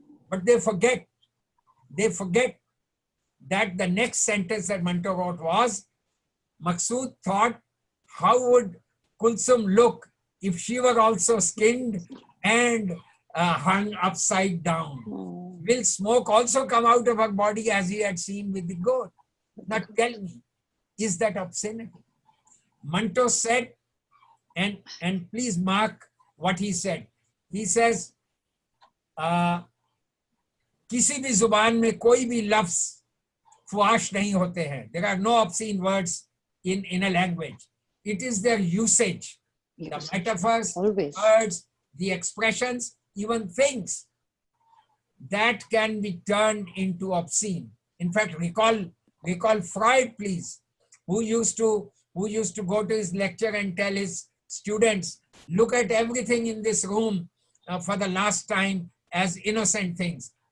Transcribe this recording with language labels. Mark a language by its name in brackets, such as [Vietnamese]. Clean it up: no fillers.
[English] But they forget that the next sentence that Manto wrote was, Maqsood thought, how would Kulsum look if she were also skinned and hung upside down? Will smoke also come out of her body as he had seen with the goat? Now tell me, is that obscenity? Manto said, and please mark what he said. He says, [Hindi] किसी भी जुबान में कोई भी लफ्ज फुआश नहीं होते हैं. [English] There are no obscene words in a language. It is their usage, the metaphors, words, the expressions, even things that can be turned into obscene. In fact, recall Freud, please, who used to go to his lecture and tell his students, look at everything in this room for the last time as innocent things.